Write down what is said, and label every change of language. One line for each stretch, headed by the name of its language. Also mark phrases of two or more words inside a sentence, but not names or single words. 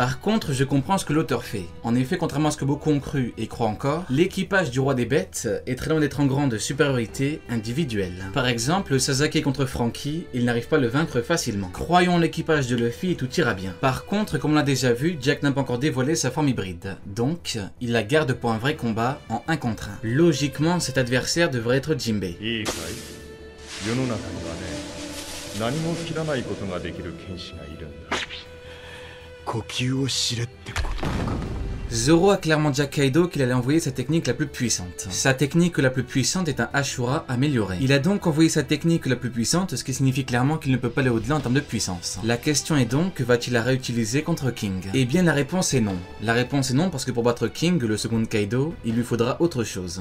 French: Par contre, je comprends ce que l'auteur fait. En effet, contrairement à ce que beaucoup ont cru et croient encore, l'équipage du roi des bêtes est très loin d'être en grande supériorité individuelle. Par exemple, Sasaki contre Franky, il n'arrive pas à le vaincre facilement. Croyons l'équipage de Luffy et tout ira bien. Par contre, comme on l'a déjà vu, Jack n'a pas encore dévoilé sa forme hybride. Donc, il la garde pour un vrai combat en 1 contre 1. Logiquement, cet adversaire devrait être Jinbei.
Japanese: 世の中にはね、何も切らないことができる剣士がいるんだ。呼吸を知れってことか。
French: Zoro a clairement dit à Kaido qu'il allait envoyer sa technique la plus puissante. Sa technique la plus puissante est un Ashura amélioré. Il a donc envoyé sa technique la plus puissante, ce qui signifie clairement qu'il ne peut pas aller au-delà en termes de puissance. La question est donc, va-t-il la réutiliser contre King? Eh bien la réponse est non. La réponse est non parce que pour battre King, le second Kaido, il lui faudra autre chose.